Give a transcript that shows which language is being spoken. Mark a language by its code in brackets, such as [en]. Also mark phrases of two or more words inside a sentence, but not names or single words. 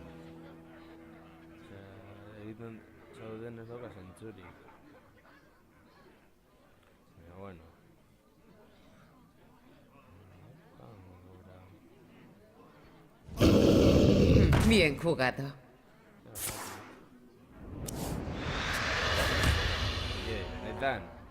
[eu] Osea, egiten zauden ez dauka zentzurik. Baina, bueno. [es] Bien jugado. Oye, [eu] benetan.